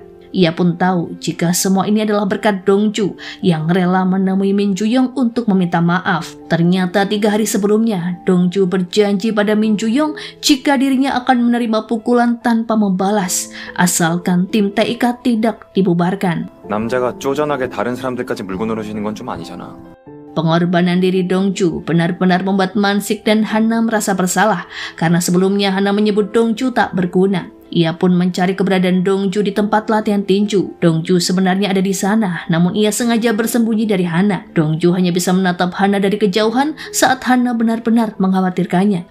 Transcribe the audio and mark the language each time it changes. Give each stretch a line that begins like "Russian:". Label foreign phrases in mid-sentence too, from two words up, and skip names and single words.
Indonesian: Ia pun tahu jika semua ini adalah berkat Dongju yang rela menemui Min Ju-young untuk meminta maaf. Ternyata 3 hari sebelumnya, Dongju berjanji pada Min Ju-young jika dirinya akan menerima pukulan tanpa membalas, asalkan tim TIK tidak dibubarkan.
Korean: 남자가 쪼잔하게 다른 사람들까지 물고 늘어지는 건 좀 아니잖아.
Indonesian: Pengorbanan diri Dongju benar-benar membuat Mansik dan Hana merasa bersalah karena sebelumnya Hana menyebut Dongju tak berguna. Ia pun mencari keberadaan Dongju di tempat latihan tinju. Dongju sebenarnya ada di sana, namun ia sengaja bersembunyi dari Hana. Dongju hanya bisa menatap Hana dari kejauhan saat Hana benar-benar mengkhawatirkannya.